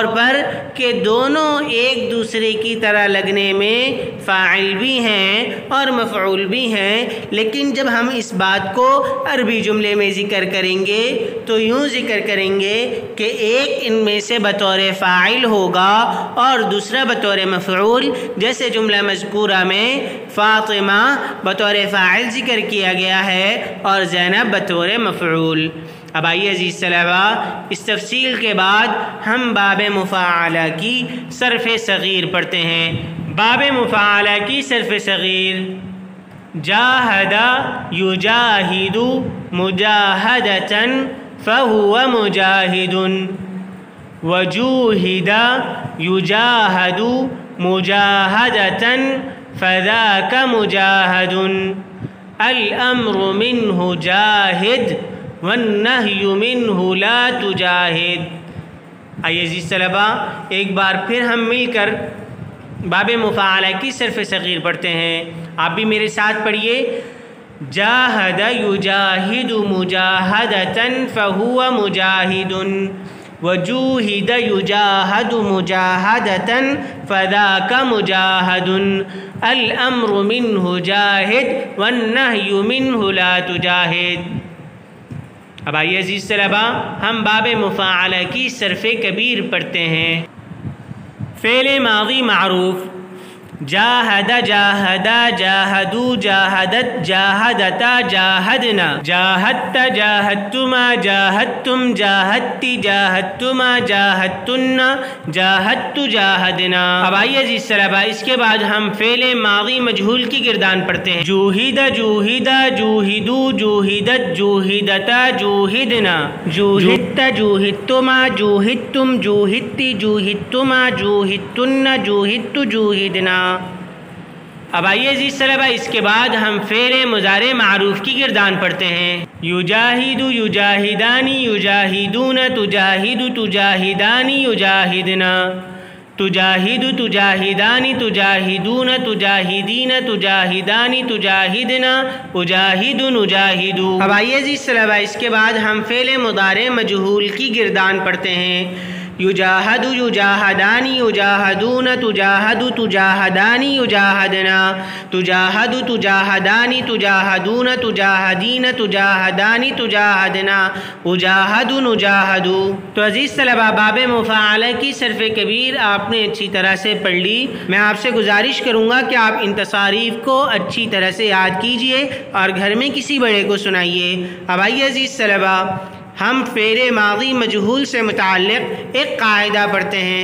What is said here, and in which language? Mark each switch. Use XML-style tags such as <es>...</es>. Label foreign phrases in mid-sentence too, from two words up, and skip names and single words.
<ur>پر کہ دونوں ایک دوسرے کی طرح لگنے میں فاعل بھی ہیں اور مفعول بھی ہیں، لیکن جب ہم اس بات کو عربی جملے میں ذکر کریں گے تو یوں ذکر کریں گے کہ ایک ان میں سے بطور فاعل ہوگا اور دوسرا بطور مفعول، جیسے جملہ مذکورہ میں فاطمہ بطور فاعل ذکر کیا گیا ہے اور زینب بطور مفعول۔ اب آئیے عزیز طلبہ، اس تفصیل کے بعد ہم باب مفاعلہ کی صرف صغیر پڑھتے ہیں۔ باب مفاعلہ کی صرف صغیر:</ur> <ar>جاہد یجاہد مجاہدۃ فہو مجاہد، وجوہد یجاہد مجاہدۃ فذاک مجاہد، الامر منہ جاہد والنہی منہ لا تجاہد۔</ar> <ur>آئیے عزیز طلبہ، ایک بار پھر ہم مل کر باب مفاعلہ کی صرف صغیر پڑھتے ہیں۔ آپ بھی میرے ساتھ پڑھیے:</ur> <ar>جاہد یجاہد مجاہدۃ فہو مجاہد، وجوہد یجاہد مجاہدۃ فذاک مجاہد، الامر منہ جاہد والنہی منہ لا تجاہد۔</ar> <ur>اب آئیے عزیز طلبہ، ہم باب مفاعلہ کی صرف کبیر پڑھتے ہیں۔</ur> <ar>فعل ماضی معروف: جاہد جاہدا جاہدو جاہدت جاہدتا جاہدنا، جاہدت جاہدتما جاہدتم جاہدتی جاہدتما جاہدتن جاہدت جاہدنا۔</ar> <ur>اب آئیے عزیز طلبہ، اس کے بعد ہم فعل ماضی مجہول کی گردان پڑھتے ہیں۔</ur> <ar>جوہد جوہدا جوہدو جوہدت جوہدتا جوہدنا، جوہدت جوہدتما جوہدتم جوہدتی جوہدتما جوہدتن جوہدت جوہدنا۔</ar> <ur>اب آئیے عزیز طلبہ، اس کے بعد ہم فعل مضارع معروف کی گردان پڑھتے ہیں۔</ur> <ar>یجاہد یجاہدانی یجاہدون تجاہد تجاہدانی یجاہدنا، تجاہد تجاہدانی تجاہدون تجاہدین تجاہدانی تجاہدنا، اجاہد نجاہد۔</ar> <ur>اب آئیے عزیز طلبہ، اس کے بعد ہم فعل مضارع مجہول کی گردان پڑھتے ہیں۔</ur> <ar>یجاہد یجاہدانی یجاہدون تجاہد تجاہدانی یجاہدنا، تجاہد تجاہدانی تجاہدون تجاہدین تجاہدانی تجاہدنا، اجاہد نجاہد۔</ar> <ur>تو عزیز طلبہ، باب مفاعلہ کی صرف کبیر آپ نے اچھی طرح سے پڑھ لی۔ میں آپ سے گزارش کروں گا کہ آپ ان تصاریف کو اچھی طرح سے یاد کیجئے اور گھر میں کسی بڑے کو سنائیے۔ اب آئیے عزیز طلبہ، ہم فعل ماضی مجہول سے متعلق ایک قاعدہ پڑھتے ہیں۔</ur>